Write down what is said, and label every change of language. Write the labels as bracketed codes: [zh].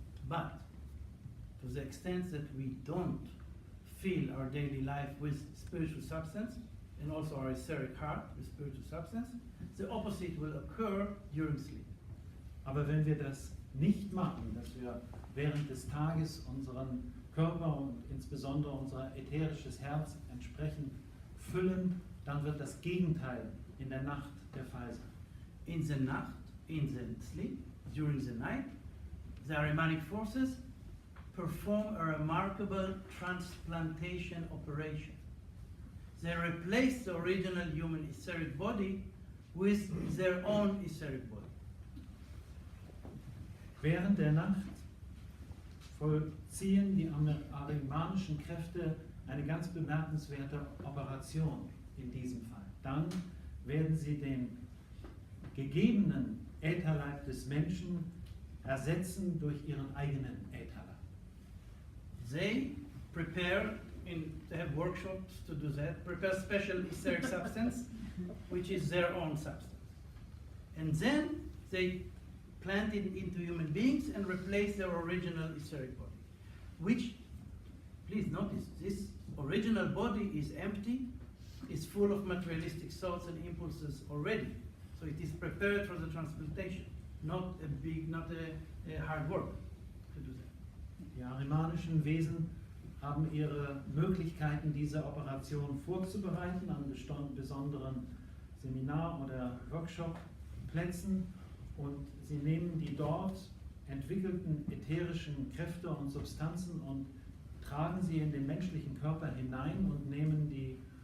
[en] But to the extent that we don't fill our daily life with spiritual substance, and also our etheric heart with spiritual substance, the opposite will occur during sleep. [de] Aber wenn wir das nicht machen, dass wir während des Tages unseren Körper und insbesondere unser ätherisches Herz entsprechend füllen, dann wird das Gegenteil in der Nacht der Fall sein. [en] In the Nacht, in the sleep, during the night, the Ahrimanic forces perform a remarkable transplantation operation. They replace the original human etheric body with their own etheric body. [de] Während der Nacht vollziehen die ahrimanischen Kräfte eine ganz bemerkenswerte Operation in diesem Fall. Dann werden sie den gegebenen Ätherleib des Menschen ersetzen durch ihren eigenen Ätherleib. [en] They prepare, they have workshops to do that, prepare special etheric substance, which is their own substance. And then they plant it into human beings and replace their original etheric body. Which, please notice, this original body is empty, is full of materialistic thoughts and impulses already. So it is prepared for the transplantation, not a hard work to do that. [de] Die ahrimanischen Wesen haben ihre Möglichkeiten, diese Operation vorzubereiten an besonderen Seminar- oder Workshop-Plätzen, und sie nehmen die dort entwickelten ätherischen Kräfte und Substanzen und tragen sie in den menschlichen Körper hinein und nehmen die